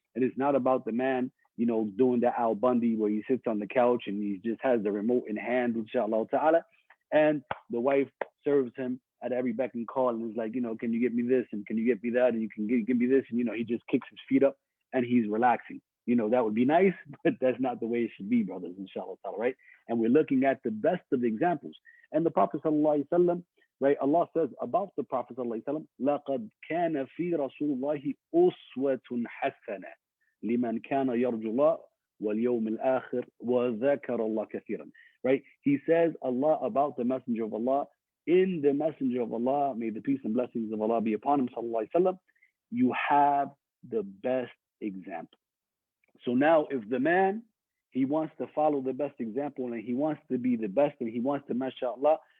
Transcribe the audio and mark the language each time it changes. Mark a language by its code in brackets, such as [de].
[en] And it's not about the man, doing the Al Bundy where he sits on the couch and he just has the remote in hand, inshallah ta'ala, and the wife serves him at every beck and call and is like, can you get me this and can you get me that and you can give me this, and he just kicks his feet up and he's relaxing. That would be nice, but that's not the way it should be, brothers, inshallah ta'ala, right? And we're looking at the best of examples. And the Prophet sallallahu alaihi wasallam, right? Allah says about the Prophet sallallahu alaihi wasallam, [ar] لَقَدْ كَانَ فِي رَسُولِ اللَّهِ أُسْوَةٌ حَسَنَةٌ لِمَنْ كَانَ يَرْجُو اللَّهَ وَالْيَوْمِ الْآخِرِ وَذَكَرَ اللَّهَ كَثِيرًا. [en] Right? He says Allah about the Messenger of Allah, in the Messenger of Allah, may the peace and blessings of Allah be upon him, sallallahu alaihi wasallam, you have the best example. So now if the man, he wants to follow the best example and he wants to be the best and he wants to, mashallah,